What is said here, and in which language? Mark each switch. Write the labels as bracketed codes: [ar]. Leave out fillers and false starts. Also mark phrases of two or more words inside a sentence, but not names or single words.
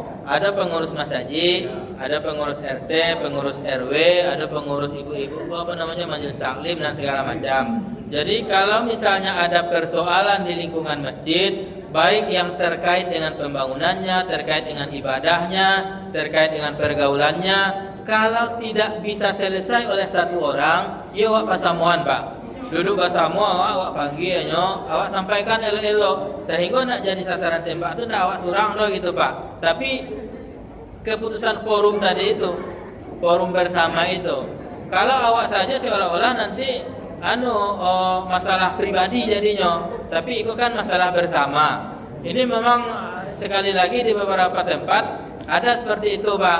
[id] Ada pengurus masjid, ada pengurus RT, pengurus RW, ada pengurus ibu-ibu, majelis taklim dan segala macam. Jadi kalau misalnya ada persoalan di lingkungan masjid, baik yang terkait dengan pembangunannya, terkait dengan ibadahnya, terkait dengan pergaulannya, kalau tidak bisa selesai oleh satu orang, ya [min] awak pasamuan [id] Pak. Duduk bersama awak panggilnya, awak sampaikan elo-elo, sehingga nak jadi sasaran tembak itu [min] nak awak surang loh [id] gitu Pak. Tapi keputusan forum tadi itu, forum bersama itu, kalau awak saja seolah-olah nanti masalah pribadi jadinya, tapi itu kan masalah bersama. Ini memang sekali lagi di beberapa tempat ada seperti itu Pak.